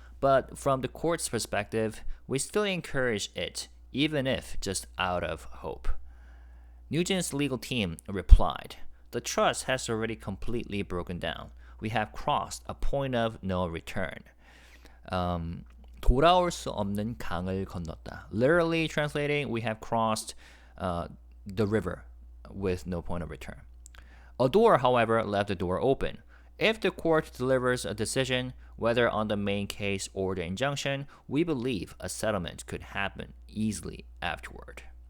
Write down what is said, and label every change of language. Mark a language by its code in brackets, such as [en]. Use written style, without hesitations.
[en] But from the court's perspective, we still encourage it, even if just out of hope. NewJeans' legal team replied, the trust has already completely broken down. We have crossed a point of no return. [ko] 돌아올 수 없는 강을 건넜다. [en] Literally translating, we have crossed the river with no point of return. ADOR, however, left the door open. If the court delivers a decision, whether on the main case or the injunction, we believe a settlement could happen easily afterward.